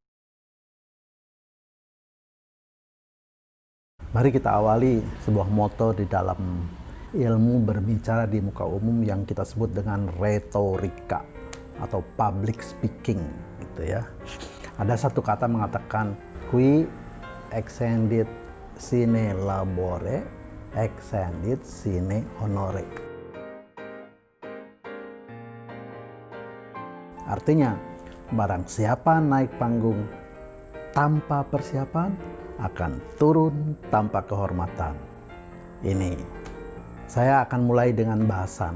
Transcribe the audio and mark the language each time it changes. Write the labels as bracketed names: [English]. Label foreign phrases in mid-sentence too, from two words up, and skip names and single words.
[Indonesian] Mari kita awali sebuah moto di dalam ilmu berbicara di muka umum yang kita sebut dengan retorika atau [English] public speaking, [Indonesian] gitu ya. Ada satu kata mengatakan [Latin] qui extendit sine labore, extendit sine honore. [Indonesian] Artinya, barang siapa naik panggung tanpa persiapan akan turun tanpa kehormatan. Ini saya akan mulai dengan bahasan.